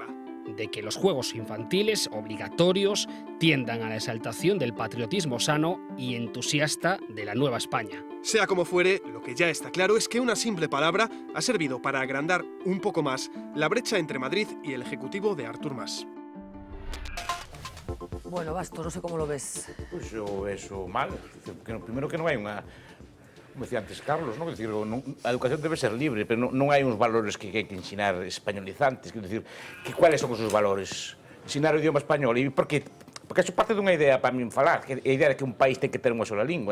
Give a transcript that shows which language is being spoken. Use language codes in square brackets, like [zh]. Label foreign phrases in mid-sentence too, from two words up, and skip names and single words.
[es] De que los juegos infantiles obligatorios tiendan a la exaltación del patriotismo sano y entusiasta de la nueva España. Sea como fuere, lo que ya está claro es que una simple palabra ha servido para agrandar un poco más la brecha entre Madrid y el Ejecutivo de Artur Mas. Bueno, Bastos, no sé cómo lo ves. [gl] Pois eu vexo mal. Primeiro que non hai unha... Como decía antes Carlos, non? Decir, a educación debe ser libre, pero non hai uns valores que hai que ensinar españolizantes. Quero dicir, cuáles son os seus valores? Ensinar o idioma español. E por que? Porque eso parte dunha idea para min falar, que a idea de que un país ten que ter unha sola lingua.